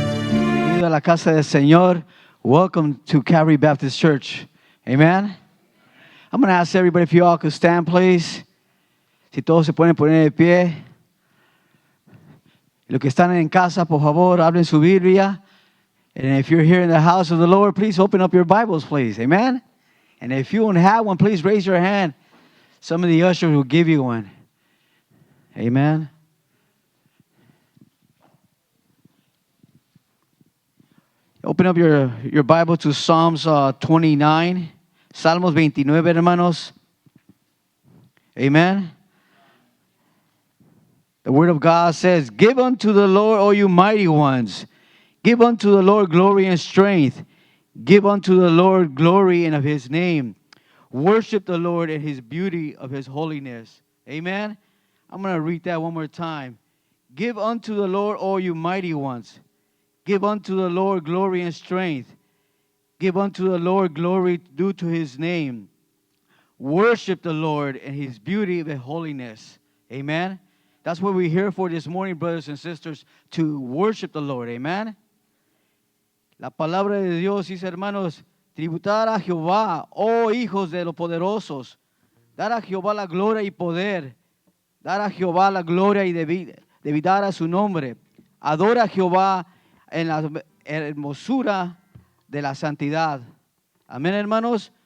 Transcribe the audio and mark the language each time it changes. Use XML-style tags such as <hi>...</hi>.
<es>Bienvenido a la casa del Señor.</es> <en>Welcome to Calvary Baptist Church. Amen. I'm going to ask everybody if you all could stand, please.</en> <es>Si todos se pueden poner de pie. Los que están en casa, por favor, abren su Biblia.</es> <en>And if you're here in the house of the Lord, please open up your Bibles, please. Amen. And if you don't have one, please raise your hand. Some of the ushers will give you one. Amen. Open up your Bible to Psalms 29.</en> <es>Salmos 29, hermanos. Amen.</es> <en>The Word of God says, "Give unto the Lord, all you mighty ones. Give unto the Lord glory and strength. Give unto the Lord glory in of His name. Worship the Lord in His beauty of His holiness." Amen. I'm going to read that one more time. Give unto the Lord, all you mighty ones. Give unto the Lord glory and strength. Give unto the Lord glory due to His name. Worship the Lord in His beauty and holiness. Amen. That's what we're here for this morning, brothers and sisters, to worship the Lord. Amen.</en> <es>La palabra de Dios dice, hermanos, tributar a Jehová, oh hijos de los poderosos. Dar a Jehová la gloria y poder. Dar a Jehová la gloria y debidar a su nombre. Adora a Jehová en la hermosura de la santidad. Amén, hermanos.</es>